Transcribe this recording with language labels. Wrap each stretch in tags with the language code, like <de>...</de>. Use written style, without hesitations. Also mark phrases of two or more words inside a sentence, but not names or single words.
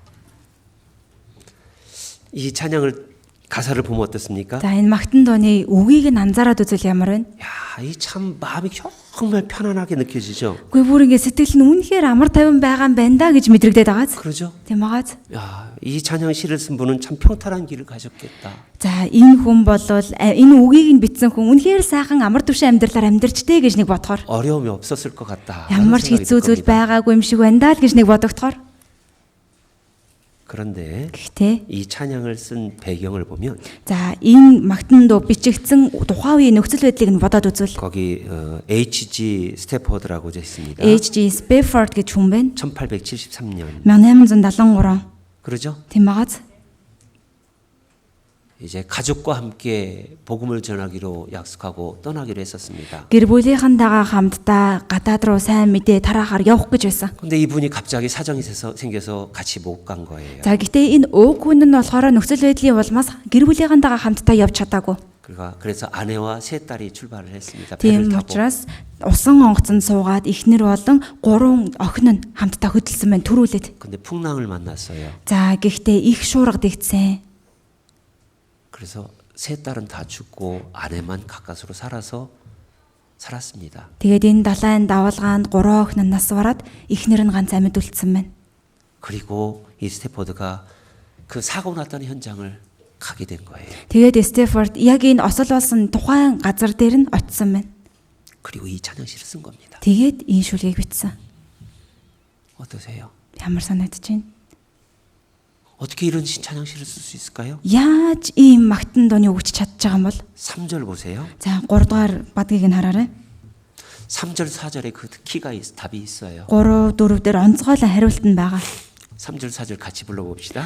<ko>이 찬양을 가사를 보면 어떻습니까?</ko> <mn>За энэ магтан дууны үгийг нь анзаараад үзвэл ямар вэ?</mn> <ko>야, 이 참 마음이 정말 편안하게 느껴지죠.</ko> <mn>Үгүй бүр ингэ сэтгэл нь үнэхээр амар тайван байгаа юм байна да гэж мэдрэгдээд байгааз.</mn> <ko>그러죠?</ko> <mn>Тийм байгааз.</mn> <ko>야, 이 찬양 시를 쓴 분은 참 평탄한 길을 가셨겠다.</ko> <mn>За энэ хүн болвол энэ үгийг нь бичсэн хүн үнэхээр сайхан амар төвшин амьдралаар амьдарчтэй гэж нэг бодохоор</mn> <ko>어려움이 없었을 것 같다.</ko> <mn>ямар ч хэцүү зүйл байгаагүй юм шиг байна даа л гэж нэг бодогдохоор.</mn> <ko>그런데</ko> <mn>Гэхдээ</mn> <ko>이 찬양을 쓴 배경을 보면</ko> <mn>за энэ магтан дуу бичигдсэн тухайн үеийн нөхцөл байдлыг нь бодоод үзвэл</mn> <ko>거기 H.G. 스태포드라고 되어 있습니다.</ko> <mn>H.G. Spafford гэж хүн байна.</mn> <ko>1873년.</ko> <mn>1873.</mn> <ko>그러죠?</ko> <mn>Тийм байгааз.</mn> <ko>이제 가족과 함께 복음을 전하기로 약속하고 떠나기로 했었습니다.</ko> <mn>Гэр бүлийнхэнтэйгээ хамтдаа гадаад руу сайн мэдээ тараахаар явах гэж байсан.</mn> <ko>근데 이분이 갑자기 사정이 생겨서 같이 못 간 거예요.</ko> <mn>За гэтээ энэ ууг хүн нь болохоор нөхцөл байдлын улмаас гэр бүлийнхэнтэйгээ хамтдаа явж чадаагүй.</mn> <ko>그래서 아내와 세 딸이 출발을 했습니다.</ko> <mn>Тийм</mn> <ko>배를 타고.</ko> <mn>учраас усан онгоцонд суугаад эхнэр болон 3 охин нь хамтдаа хөдөлсөн байна төрүүлээд.</mn> <ko>근데 풍랑을 만났어요.</ko> <mn>За гэхдээ их шуурга дэгдсэн.</mn> <ko>그래서 세 딸은 다 죽고 아내만 가까스로 살았습니다.</ko> <mn>Тэгээд энэ далайн давалгаанд 3 охин нь нас бараад эхнэр нь ганц амьд үлдсэн байна.</mn> <ko>그리고 이 스태포드가 그 사고 났던 현장을 가게 된 거예요.</ko> <mn>Тэгээд Стефорд яг энэ осол болсон тухайн газар дээр нь очисон байна.</mn> <ko>그리고 이 찬양시를 쓴 겁니다.</ko> <mn>Тэгээд энэ шүлгийг бичсэн.</mn> <ko>어떠세요?</ko> <mn>Ямар санагдаж байна?</mn> <ko>어떻게 이런 찬양시를 쓸 수 있을까요?</ko> <mn>Яаж ийм магтан дууны өгч чадж байгаа юм бол?</mn> <ko>3절 보세요.</ko> <mn>За 3 дугаар бадгийг нь хараарай.</mn> <ko>3절 4절에 그 답이 있어요.</ko> <mn>3 4 дээр онцгойлон хариулт нь байгаа.</mn> <ko>3절 4절 같이 불러봅시다.</ko>